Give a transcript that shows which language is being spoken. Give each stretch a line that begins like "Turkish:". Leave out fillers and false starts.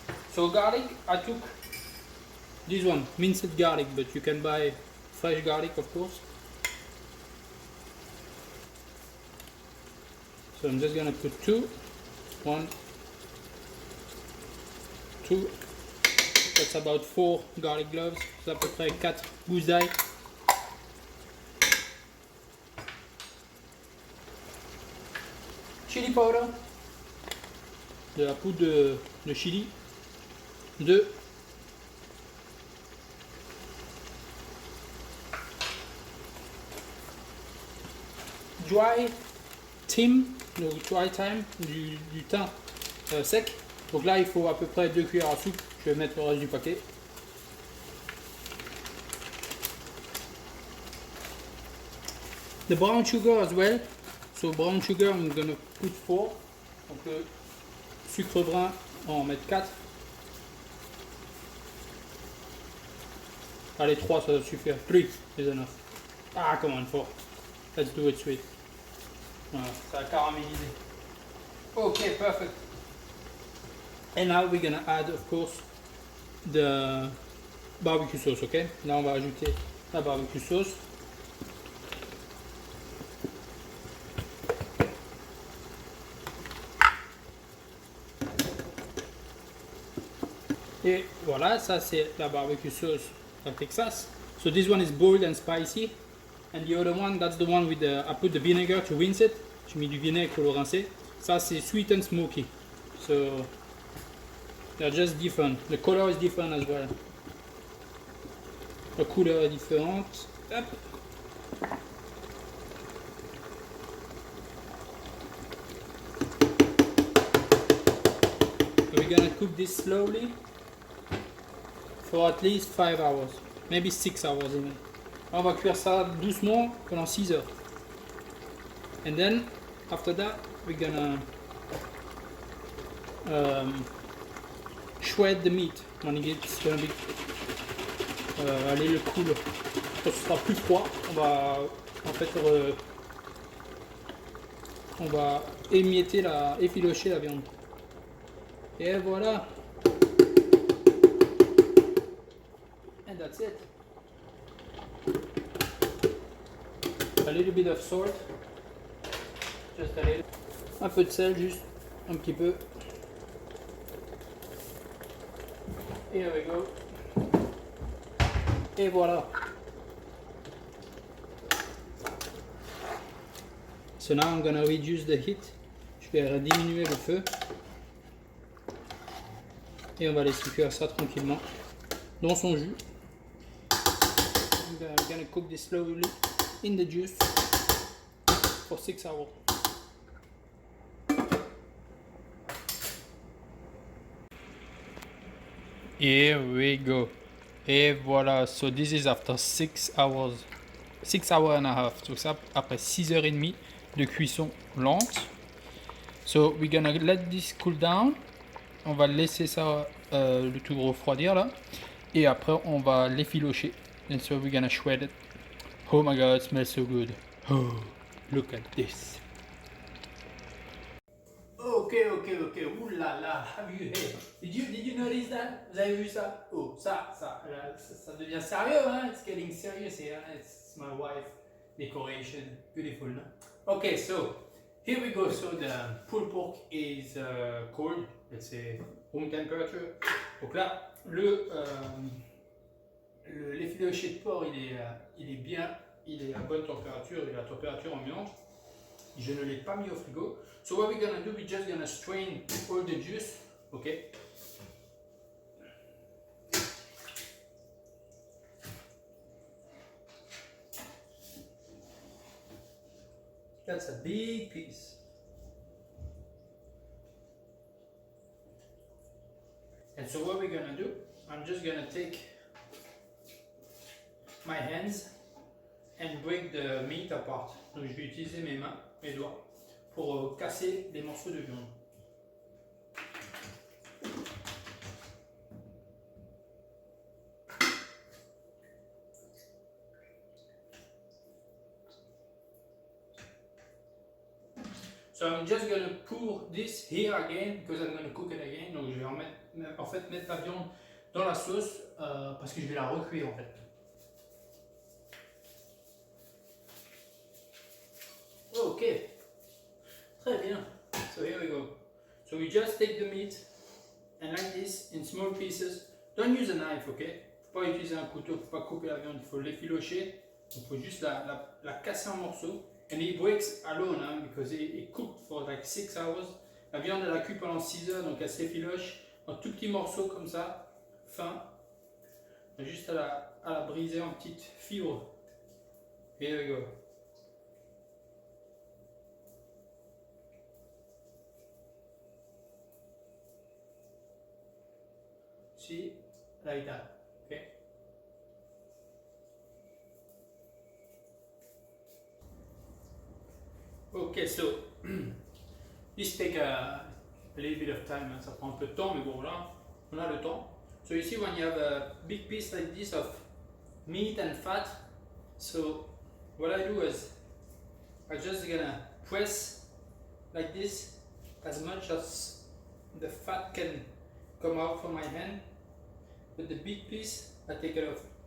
English: So garlic, I took this one, minced garlic, but you can buy fresh garlic, of course. So I'm just gonna put two. One, two. That's about 4 garlic cloves.
French: C'est à peu près 4 gousses d'ail.
English: Chili powder.
French: De la poudre de chili. 2.
English: Dry thyme,
French: donc
English: dry thyme,
French: du thym sec. Donc là il faut à peu près 2 cuillères à soupe. Je vais mettre le reste du paquet.
English: The brown sugar as well. So brown sugar I'm gonna put 4.
French: Donc le sucre brun on va en mettre 4. Allez 3 ça doit suffire.
English: 3 is enough. Ah come on 4. Let's do it sweet.
French: Voilà, ça a caramélisé.
English: Ok, perfect. And now we're gonna add of course the barbecue sauce, ok?
French: Là on va ajouter la barbecue sauce. Et voilà, ça c'est la barbecue sauce
English: of Texas. So this one is bold and spicy. And the other one, that's the one with the, I put the vinegar to rinse it.
French: J'ai mis du vinaigre pour le rincer. Ça c'est
English: sweet and smoky. So they're just different. The color is different as well.
French: La couleur est différente. Hop.
English: We're gonna cook this slowly for at least 5 hours, maybe 6 hours even.
French: On va cuire ça doucement pendant 6 heures.
English: And then after that we're gonna shred the meat when it's gonna be
French: aller le
English: cool.
French: Quand ce sera plus froid, on va en fait on va émietter effilocher la viande. Et voilà.
English: And that's it. A little bit of salt. Just a little.
French: Un peu de sel, juste un petit peu.
English: Here we go.
French: Et voilà.
English: So now I'm gonna reduce the heat.
French: Je vais diminuer le feu. Et on va laisser cuire ça tranquillement dans son jus.
English: I'm gonna cook this slowly in the juice for 6 hours. Here we go.
French: Et voilà,
English: so this is after 6 hours. 6 hours and a half.
French: So ça après 6 heures et demie de cuisson lente.
English: So we're gonna let this cool down.
French: On va laisser ça le tout refroidir là. Et après on va l'effilocher.
English: And so we're gonna shred it. Oh my god, it smells so good. Oh, look at this. Ok.
French: Ouh là là.
English: Have you heard? Did you notice that?
French: Vous avez vu ça? Oh, ça devient sérieux, hein?
English: It's getting serious here. It's my wife decoration. Beautiful, no? Okay, so here we go. So the pulled pork is cold. Let's say room temperature.
French: Donc là, l'effiloché de porc, il est bien, il est à bonne température, il est à température ambiante. Je ne l'ai pas mis au frigo.
English: So what we're gonna do, we're just gonna strain all the juice, okay? That's a big piece. And so what we're gonna do, I'm just gonna take my hands and break the meat apart.
French: Donc je vais utiliser mes mains, mes doigts, pour casser les morceaux de viande.
English: So I'm just gonna pour this here again because I'm gonna cook it again.
French: Donc je vais en fait mettre la viande dans la sauce parce que je vais la recuire en fait.
English: Ok,
French: très bien.
English: So here we go. So we just take the meat and like this in small pieces. Don't use a knife, ok?
French: Faut pas utiliser un couteau, faut pas couper la viande, il faut l'effilocher. Il faut juste la casser en morceaux.
English: And it breaks alone, hein, because it cooked for like 6 hours.
French: La viande elle a cuit pendant 6 heures, donc elle s'effiloche en tout petits morceaux comme ça, fin. Juste à la briser en petites fibres.
English: Here we go. See, like that, okay? Okay, so this take a little bit of time, hein.
French: Ça prend un peu de temps, mais bon voilà, on a le temps.
English: So you see when you have a big piece like this of meat and fat, so what I do is I'm just gonna press like this as much as the fat can come out from my hand, but the big piece I take it off.